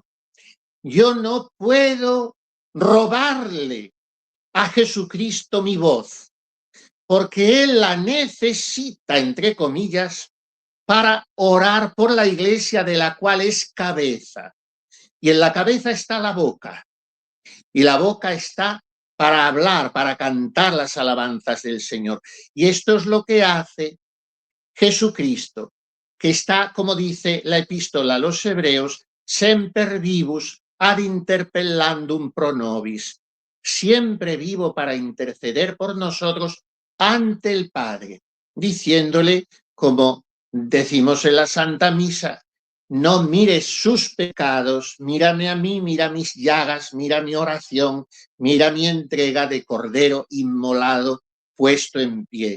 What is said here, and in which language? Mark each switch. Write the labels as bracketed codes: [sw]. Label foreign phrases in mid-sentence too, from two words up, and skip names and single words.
[es] Yo no puedo robarle a Jesucristo mi voz, porque Él la necesita, entre comillas, para orar por la iglesia de la cual es cabeza. Y en la cabeza está la boca, y la boca está para hablar, para cantar las alabanzas del Señor. Y esto es lo que hace Jesucristo, que está, como dice la epístola a los Hebreos, [la] semper vivus ad interpellandum pro nobis, [es] siempre vivo para interceder por nosotros ante el Padre, diciéndole, como decimos en la Santa Misa, no mires sus pecados, mírame a mí, mira mis llagas, mira mi oración, mira mi entrega de cordero inmolado, puesto en pie.